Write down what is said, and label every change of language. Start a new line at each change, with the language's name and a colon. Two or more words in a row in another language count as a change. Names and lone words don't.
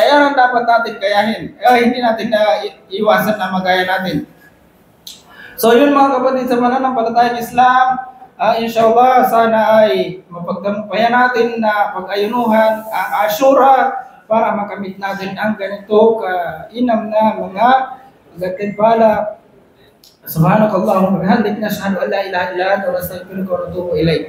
Filipino: Yan ang dapat natin gayahin. Hindi natin iwasan na magaya natin. So yun, mga kapatid, sa mananampalatayang Islam, inshallah, sana ay mapagtagumpayan natin na pag-ayunuhan ang Ashura para makamit natin ang ganito kainam na mga gantimpala.
Arabic: سبحانك اللهم وبحمدك نشهد أن لا إله إلا أنت نستغفرك ونتوب إليك.